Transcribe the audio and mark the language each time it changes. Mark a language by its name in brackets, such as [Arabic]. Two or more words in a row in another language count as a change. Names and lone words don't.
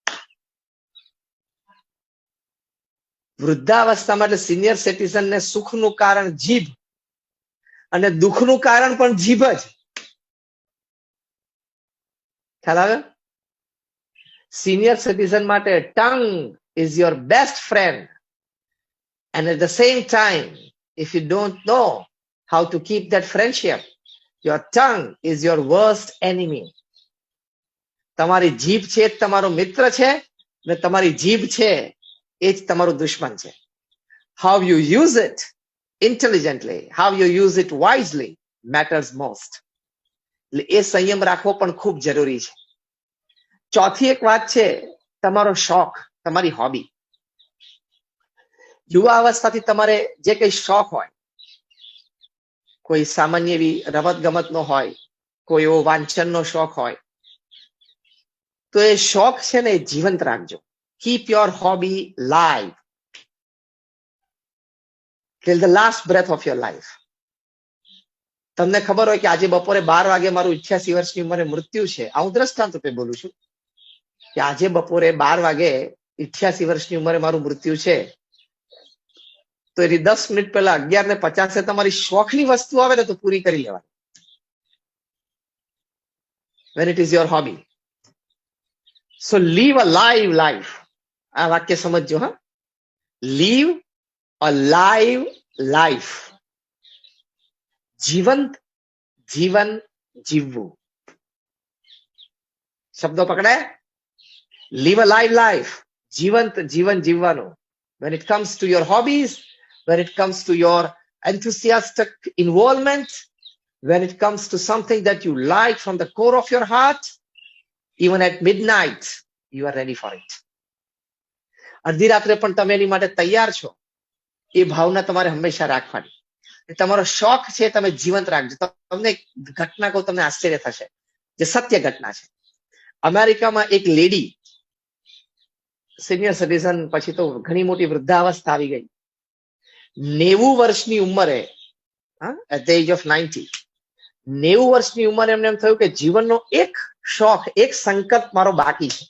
[Gujarati] વૃદ્ધાવસ્થામાં એટલે [English] senior citizen [Gujarati] સુખનું કારણ જીભ અને દુઃખનું કારણ પણ જીભ જ. ખ્યાલ આવે? [English] senior citizen [Gujarati] માટે [English] tongue is your best friend, and at the same time if you don't know how to keep that friendship, your tongue is your worst enemy. [Gujarati] તમારી જીભ છે જ તમારો મિત્ર છે, અને તમારી જીભ છે એ જ તમારો દુશ્મન છે. [English] How you use it intelligently, how you use it wisely matters most. [Gujarati] એટલે એ સંયમ રાખવો પણ ખૂબ જરૂરી છે. ચોથી એક વાત છે તમારો શોખ, તમારી હોબી. યુવા અવસ્થાથી તમારે જે કઈ શોખ હોય, કોઈ સામાન્ય એવી રમત ગમતનો હોય, કોઈ એવો વાંચનનો શોખ હોય, તો એ શોખ છે ને એ જીવંત રાખજો. [English] keep your hobby live till the last breath of your life. [Gujarati] તમને ખબર હોય કે આજે બપોરે 12 વાગે મારું 88 વર્ષની ઉંમરે મૃત્યુ છે. આ હું દ્રષ્ટાંત રૂપે બોલું છું કે આજે બપોરે 12 વાગે 88 વર્ષની ઉંમરે મારું મૃત્યુ છે, તો એની 10 મિનિટ પહેલા 11:50 તમારી શોખની વસ્તુ આવે ને તો પૂરી કરી લેવાની. [English] when it is your hobby. so live a live life. [Gujarati] આ વાક્ય સમજજો. હા, [English] live a live life. [Gujarati] જીવંત જીવન જીવવું. શબ્દો પકડે. [English] live a live life. [Gujarati] જીવંત જીવન જીવવાનું. [English] when it comes to your hobbies, when it comes to your enthusiastic involvement, when it comes to something that you like from the core of your heart, even at midnight, you are ready for it. [Gujarati] અડધી રાત્રે પણ તમે એની માટે તૈયાર છો, એ ભાવના તમારે હંમેશા રાખવાની. તમારો શોખ છે તમે જીવંત રાખજો. તમને એક ઘટના કહું, તમને આશ્ચર્ય થશે, જે સત્ય ઘટના છે. અમેરિકામાં એક લેડી, [English] senior citizen, [Gujarati] પછી તો ઘણી મોટી વૃદ્ધાવસ્થા આવી ગઈ, 90 વર્ષની ઉંમરે, [English] at the age of 90, [Gujarati] 90 વર્ષની ઉંમરે એમને એમ થયું કે જીવનનો એક શોખ, એક સંકલ્પ મારો બાકી છે.